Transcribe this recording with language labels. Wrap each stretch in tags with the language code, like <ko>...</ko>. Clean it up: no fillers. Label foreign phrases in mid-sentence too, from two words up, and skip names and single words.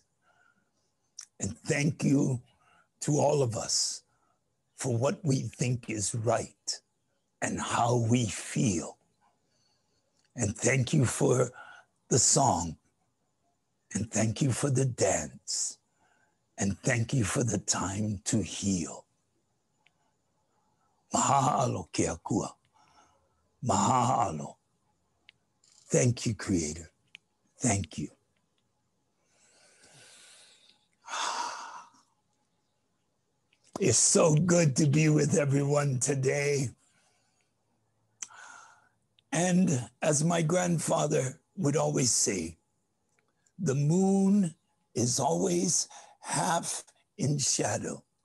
<en>And thank you to all of us for what we think is right and how we feel. And thank you for the song. And thank you for the dance. And thank you for the time to heal.</en> <haw>Mahalo ke akua. Mahalo.</haw> <en>Thank you, Creator. Thank you. It's so good to be with everyone today. And as my grandfather would always say, the moon is always half in shadow.</en>